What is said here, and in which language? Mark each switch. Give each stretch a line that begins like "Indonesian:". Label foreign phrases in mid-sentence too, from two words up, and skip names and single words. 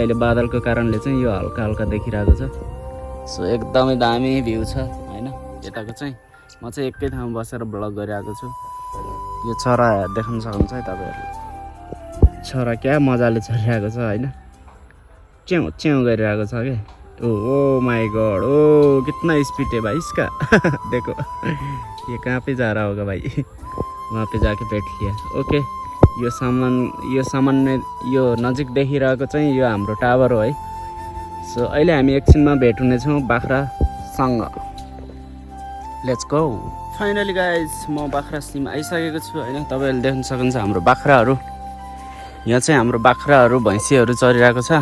Nepali: अहिले बादलको कारणले चाहिँ यो हल्का हल्का देखिरहेको छ। सो एकदमै दामी भ्यू छ हैन। यताको चाहिँ म चाहिँ एकै ठाउँमा बसेर ब्लग गरिरहेको छु। यो चरा देख्न सक्नुहुन्छ है तपाईहरुले। चरा क्या मजाले चलिरहेको छ हैन। च्याउ च्याउ गरिरहेको छ के।
English: oh my god,
Hindi: ओ कितना स्पीड है भाई इसका। देखो ये कहाँ पे जा रहा होगा भाई। वहाँ पे जाके बैठ लिया।
Nepali: ओके यो सामान्य यो नजिक देखिरहेको चाहिँ यो हाम्रो टावर हो है। सो अहिले हामी एकछिनमा भेट हुनेछौँ बाख्रासँग।
English: let's go. finally guys
Nepali: म बाख्रा सीमा आइसकेको छु हैन। तपाईहरुले देख्न सक्नुहुन्छ हाम्रो बाख्राहरू। यहाँ चाहिँ हाम्रो बाख्राहरू भैँसीहरू चरिरहेको छ।